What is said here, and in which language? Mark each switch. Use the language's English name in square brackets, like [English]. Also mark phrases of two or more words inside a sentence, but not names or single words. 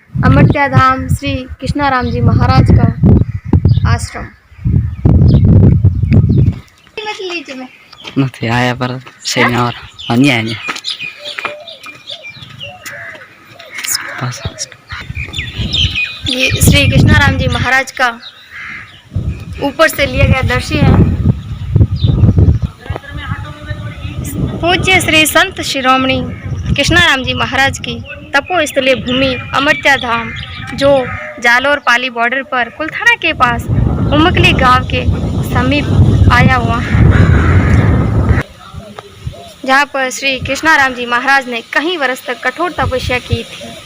[Hindi] अमर्त्य धाम श्री कृष्णाराम जी महाराज का आश्रम। [Gujarati] નથી આયા પર શનિવાર અહીં આયા [Hindi] ये श्री कृष्णाराम जी महाराज का ऊपर से लिया गया दृश्य है। पूज्य श्री संत शिरोमणि कृष्णाराम जी महाराज की तपोस्थलीय भूमि अमर्त्य धाम, जो जालोर पाली बॉर्डर पर कुलथाना के पास उमकली गांव के समीप आया हुआ है, जहां पर श्री कृष्णाराम जी महाराज ने कई वर्ष तक कठोर तपस्या की थी।